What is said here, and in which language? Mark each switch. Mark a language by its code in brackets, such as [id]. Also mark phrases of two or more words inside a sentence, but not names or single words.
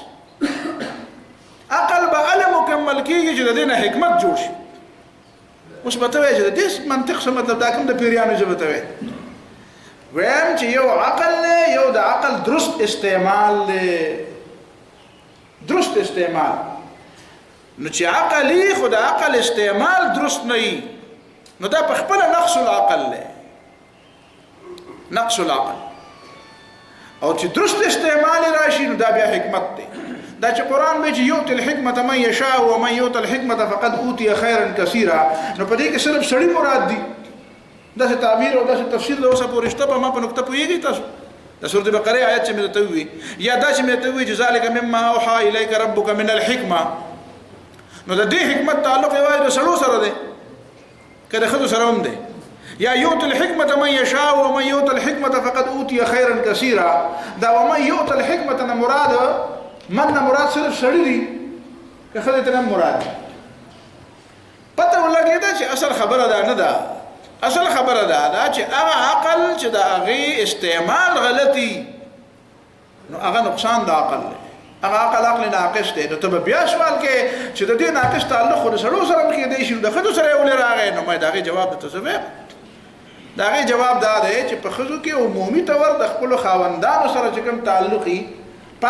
[ps] عقل به علم مکمل کېږي چې د دې نه حکمت جوړ شي اوس به ته وایې چې د دې منطق څه مطلب دا کوم د پیریانو ژبه ته وایې ویم چې یو عقل دی یو د عقل درست استعمال دی درست استعمال نو چې عقلی خو د عقل استعمال درست نه وي نو دا په خپله [ar] نقص العقل [ps] دی [ar] نقص العقل [ps] او چې درست استعمال راشي نو دا بیا حکمت دی دا چې قرآن به چې [ar] یؤتي الحکمة من یشاء ومن یؤت الحکمة فقد اوتي خیرا کثیرا [ps] نو په دې کې صرف سړي مراد دي داسې تعبیر او داسې تفسیر د اوسه پورې شته په ما په نقطه پوهېږئ تاسو د سورة بقرې آیت چې مې درته ووي یا دا چې مې درته ووي چې [ar] ذلک مما اوحى الیک ربک من الحکمة [ps] نو د دې حکمت تعلق یوازې د سړو سره دی که د ښځو سره هم دی یا [ar] یؤتي الحکمة من یشاء ومن یؤت الحکمة فقد اوتي خیرا کثیرا [ps] دا [ar] ومن یؤت الحکمة [ps] نه مراد من نه مراد صرف سړي دي که ښځې ته نه مراد پته ولګېده چې اصل خبره دا نه ده اصل خبره دا چې هغه عقل چې د هغې استعمال غلطي نو هغه نقصان د عقل دی هغه عقل ناقص دی نو ته به بیا سوال کې چې د دې ناقص تعلق خو د سړو سره هم کېدی شي د ښځو سره یې ولې راغی نو ما د هغې جواب درته څه وایم د هغې جواب دا دی چې په ښځو کې عمومي طور د خپلو خاوندانو سره چې کوم تعلق وي په